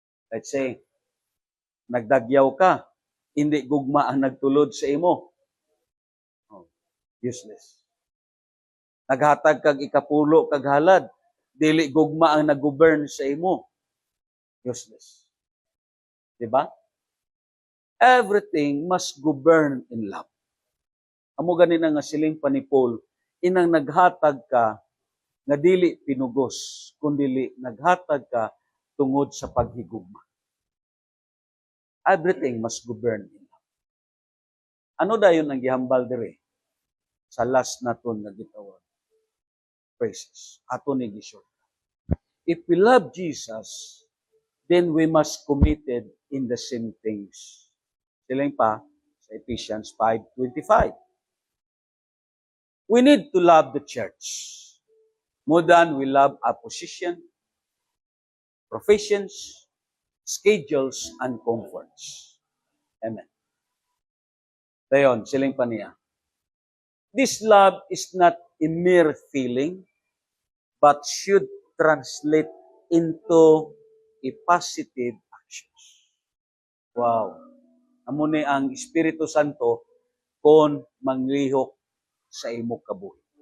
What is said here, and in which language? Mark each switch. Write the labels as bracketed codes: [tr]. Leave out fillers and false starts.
[hil] Let's say, nagdagyaw ka, hindi gugma ang nagtulod sa imo. [en] Oh, useless. [hil] Naghatag kag ikapulo kag halad, dili gugma ang nag-govern sa imo. [en] Useless. Diba? Everything must govern in love. [hil] Amo gani na nga siling pa ni Paul, inang naghatag ka nga dili pinugos, kundi naghatag ka tungod sa paghigugma. [en] Everything must govern in love. [hil] Ano dayon ang gihambal dire sa last naton nga gitawag? Praises. Ato ni gisyon. [en] If we love Jesus, then we must committed in the same things. [hil] Siling pa sa [en] Ephesians 5:25. We need to love the church more than we love our position, professions, schedules, and comforts. Amen. [hil] Dayon, siling pa niya. [en] This love is not a mere feeling, but should translate into a positive actions. Wow. [hil] Amo ni ang Espiritu Santo kon manglihok sa imo kabuhi.